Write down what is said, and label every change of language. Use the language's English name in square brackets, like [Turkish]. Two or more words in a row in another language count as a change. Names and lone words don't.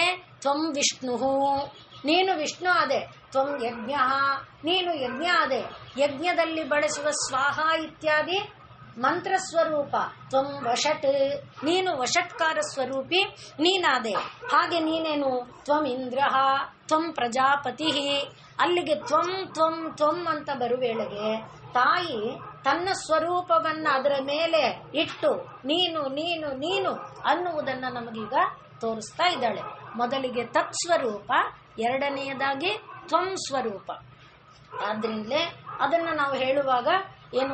[Kannada] ತ್ವಂ ವಿಷ್ಣು, ನೀನು ವಿಷ್ಣು ಆದೆ. [Sanskrit] त्वं यज्ञ, [Kannada] ನೀನು ಯಜ್ಞ ಆದೆ. ಯಜ್ಞದಲ್ಲಿ ಬಳಸುವ ಸ್ವಾಹ ಇತ್ಯಾದಿ ಮಂತ್ರ ಸ್ವರೂಪ. [Sanskrit] त्वं वषट्, [Kannada] ನೀನು ವಷಟ್ಕಾರ ಸ್ವರೂಪಿ ನೀನಾದೆ. ಹಾಗೆ ನೀನೇನು? [Sanskrit] त्वं इन्द्र, त्वं प्रजापति. [Kannada] ಅಲ್ಲಿಗೆ [Sanskrit] त्वं त्वं त्वं [Kannada] ಅಂತ ಬರುವೇಳೆಗೆ ತಾಯಿ ತನ್ನ ಸ್ವರೂಪವನ್ನ ಅದರ ಮೇಲೆ ಇಟ್ಟು ನೀನು ನೀನು ನೀನು ಅನ್ನುವುದನ್ನ ನಮಗೀಗ ತೋರಿಸ್ತಾ ಇದ್ದಾಳೆ. ಮೊದಲಿಗೆ ತತ್ ಸ್ವರೂಪ, ಎರಡನೆಯದಾಗಿ ತ್ವಂ ಸ್ವರೂಪ. ಆದ್ರಿಂದಲೇ ಅದನ್ನ ನಾವು ಹೇಳುವಾಗ ಏನು?